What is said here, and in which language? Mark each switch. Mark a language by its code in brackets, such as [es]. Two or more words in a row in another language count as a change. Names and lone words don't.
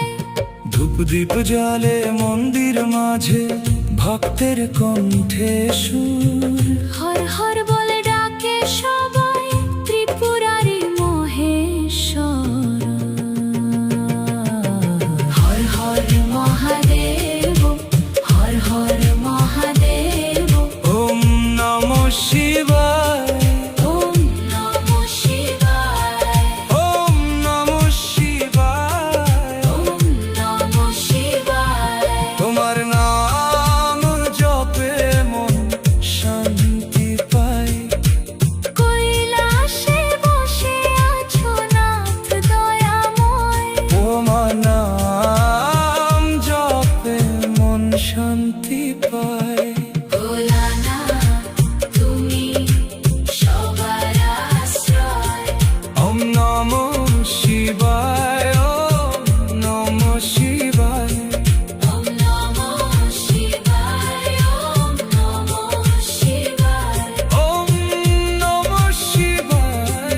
[bn] ধূপদীপ জ্বালে মন্দির মাঝে ভক্তের কণ্ঠে সুর। হর হর বলে ডাকে সবাই ত্রিপুরারি মহেশ্বর। [sa] হর হর মহাদেব, হর হর মহাদেব। ওম নমঃ শিবায়, ওম নমঃ শিবায়, ওম নমঃ শিবায়। ওম নমঃ শিবায়। [bn] তোমার নাম জপে মন শান্তি পায়। কৈলাসে বসে আছো নাথ দয়াময়। তোমার নাম জপে মন শান্তি পায়। ভোলানাথ তুমি সবার আশ্রয়। [sa] ওম নমঃ শিবায়, ওম নমঃ শিবায়। ওম নমঃ শিবায়, ওম নমঃ শিবায়, ওম নমঃ শিবায়।